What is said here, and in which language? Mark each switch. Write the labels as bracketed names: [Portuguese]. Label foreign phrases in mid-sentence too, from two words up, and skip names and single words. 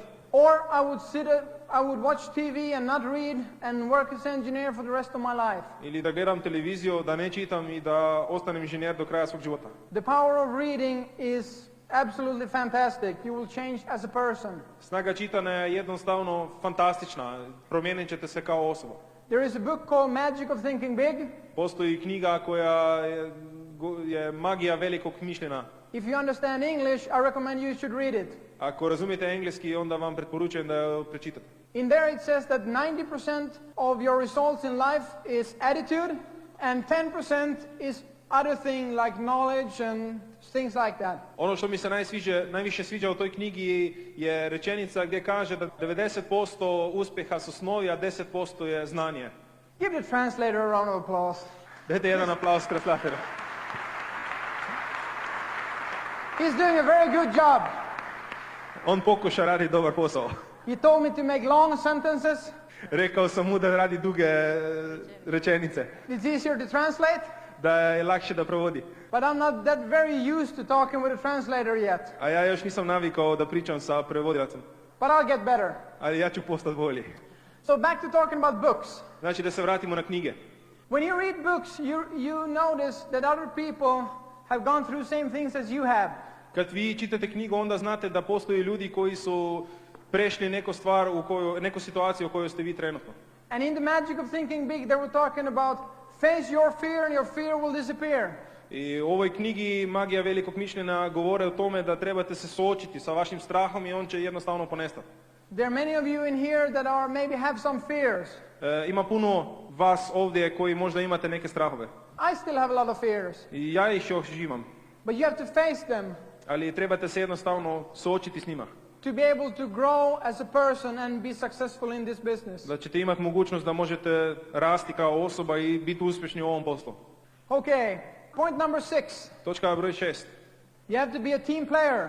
[English] or I would watch TV and not read and work as engineer for the rest of my life. [Croatian] ili da gledam televiziju, da ne čitam i da ostanem inženjer do kraja svog života. [English] The power of reading is absolutely fantastic. You will change as a person. [Croatian] Snaga čitanja je jednostavno fantastična, promijenit ćete se kao osoba. [English] There is a book called Magic of Thinking Big. [Croatian] Postoji knjiga koja je magija velikog mišljenja. [English] If you understand English, I recommend you should read it. [Croatian] Ako razumijete engleski, onda vam preporučujem da je prečitate. [English] In there it says that 90% of your results in life is attitude and 10% is other thing like knowledge and things like that. [Croatian] Ono što mi se najviše sviđa u toj knjigi je rečenica gdje kaže da 90% uspjeha su snovi, a 10% je znanje. [English] Give the translator a round of applause. [Croatian] Dajte jedan aplauz translatoru. [English] He's doing a very good job. [Croatian] On pokuša raditi dobar posao. [English] He told me to make long sentences. [Croatian] Rekao sam mu da radi duge rečenice, [English] It's easier to translate, [Croatian] da je lakše da provodi. [English] but I'm not that very used to talking with a translator yet. [Croatian] A ja još nisam navikao da pričam sa prevodilacom, [English] But I'll get better. [Croatian] ali ja ću postati bolji. [English] So back to talking about books. [Croatian] Znači da se vratimo na knjige. [English] When you read books, you notice that other people have gone through same things as you have. [Croatian] Kad vi čitate knjigu, onda znate da postoje ljudi koji su prešli neku situaciju u kojoj ste vi trenutno. [English] And in the Magic of Thinking Big, they were talking about face your fear and your fear will disappear. [Croatian] I u ovoj knjigi Magija velikog mišljenja govore o tome da trebate se suočiti sa vašim strahom i on će jednostavno ponestati. [English] There are many of you in here that maybe have some fears. [Croatian] Ima puno vas ovdje koji možda imate neke strahove. [English] I still have a lot of fears. [Croatian] I ja ih još imam. [English] But you have to face them [Croatian] Ali trebate se jednostavno suočiti s njima. [English] to be able to grow as a person and be successful in this business. [Croatian] Da ćete imati mogućnost da možete rasti kao osoba i biti uspješni u ovom poslu. [English] Okay, point number 6. [Croatian] Točka broj 6. [English] You have to be a team player